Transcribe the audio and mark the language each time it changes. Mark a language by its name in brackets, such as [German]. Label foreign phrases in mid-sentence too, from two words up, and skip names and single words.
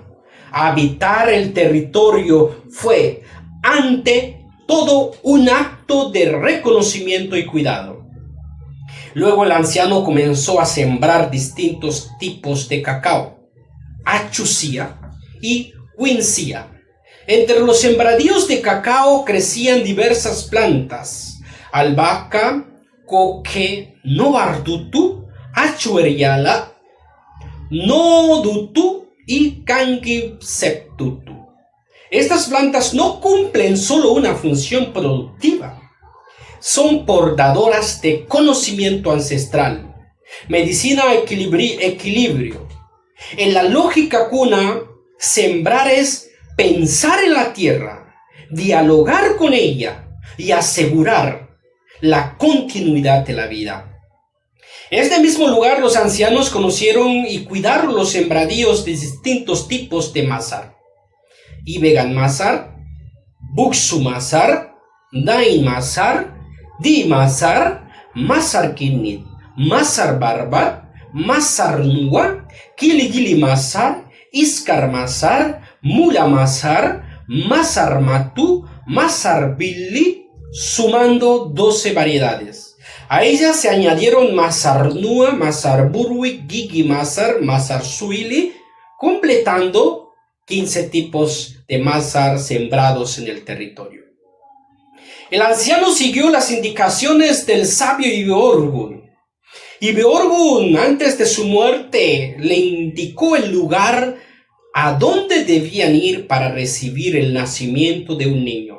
[Spanish] Habitar el territorio fue, ante todo, un acto de reconocimiento y cuidado. Luego el anciano comenzó a sembrar distintos tipos de cacao, achucia y wincia. Entre los sembradíos de cacao crecían diversas plantas: albahaca, coque, novardutu, achueriala, nodutu y cangypseptutu. Estas plantas no cumplen solo una función productiva, son portadoras de conocimiento ancestral, medicina, equilibrio. En la lógica cuna, sembrar es pensar en la tierra, dialogar con ella y asegurar la continuidad de la vida. En este mismo lugar los ancianos conocieron y cuidaron los sembradíos de distintos tipos de mazar: Ibegan mazar, Buksu mazar, Dain mazar, Di mazar, mazar kinit, mazar barbar, mazar nua, kiligili mazar, iskar mazar, mula mazar, mazar matu, mazar billi, sumando 12 variedades. A ellas se añadieron mazar nua, mazar burwi, gigi mazar, mazar suili, completando 15 tipos de mazar sembrados en el territorio. El anciano siguió las indicaciones del sabio Ibeorgun. Ibeorgun, antes de su muerte, le indicó el lugar a dónde debían ir para recibir el nacimiento de un niño.